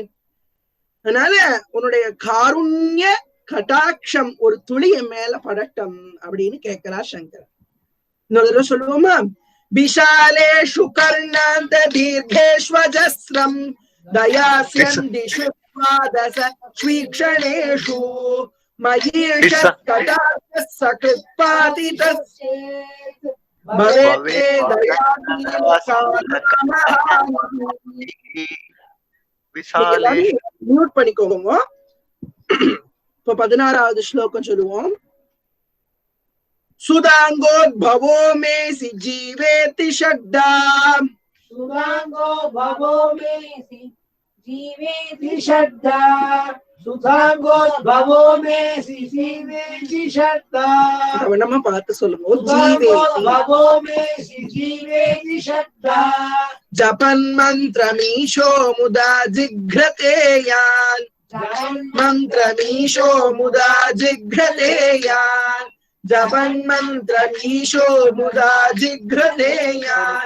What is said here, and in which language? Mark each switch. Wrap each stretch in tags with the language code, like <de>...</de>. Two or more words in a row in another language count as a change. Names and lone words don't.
<ta>அதனால உன்னுடைய காருண்ய கடாட்சம் ஒரு துளி என் மேல படட்டம் அப்படின்னு கேட்கிறா சங்கரன். இன்னொரு தடவை சொல்லுவோமா?</ta> <sa>विशालेषु कर्णान्त दीर्घेष्वजस्रं दयास्यन्दिषु द्वादश स्वीक्षणेषु मयीष कटाक्ष सकृत्पातितश्चेत् भवेते</sa> <ta>மியூட் பண்ணிக்கோங்க. இப்போ 16வது ஸ்லோகம் சொல்லுவோம்.</ta> <sa>सुधांगोद्भवो मेसि जीवेति श्रद्धा. सुधांगोद्भवो मेसि जीवेति श्रद्धा सुधांगोद्भवो मेसि जीवेति श्रद्धा.</sa> <ta>நம்ம பார்த்து சொல்லுவோம்.</ta> <sa>सुधांगोद्भवो मेसि जीवेति श्रद्धा. जपन् मन्त्रमीशो मुदा जिघ्रते यान्. मन्त्रमीशो मुदा जिघ्रते यान्. जपन् मन्त्रमीशो मुदा जिघ्रते यान्.</sa>